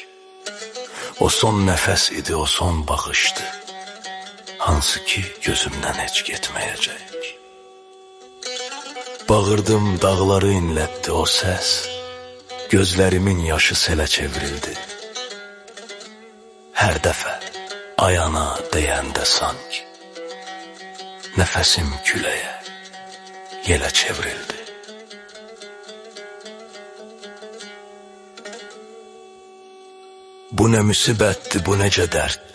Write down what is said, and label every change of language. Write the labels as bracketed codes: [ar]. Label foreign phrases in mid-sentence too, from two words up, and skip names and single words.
[tr] O son nefes idi, o son bakıştı. Hansı ki gözümden hiç gitmeyecek. Bağırdım, dağları inletti o ses. Gözlerimin yaşı selə çevrildi. [az] Her defa ayana deyəndə sanki nefesim küləyə, yelə çevrildi. Bu ne müsibətti, bu necə dərddi.